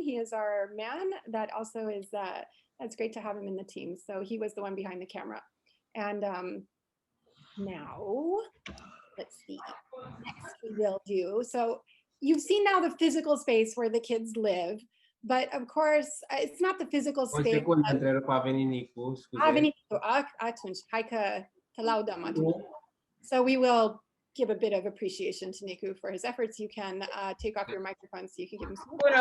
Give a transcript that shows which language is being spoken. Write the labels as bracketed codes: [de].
[en] He is our man. That also is, that's great to have him in the team. So he was the one behind the camera. And now, let's see, next we will do. So you've seen now the physical space where the kids live, but of course, it's not the physical [ro] O [en] space. [ro] secundă, întrerup, a venit Nicu, scuze. A venit Nicu, atunci, hai că te laudăm atunci. [en] So we will give a bit of appreciation to Niku for his efforts. You can take off your microphone so you can give him some.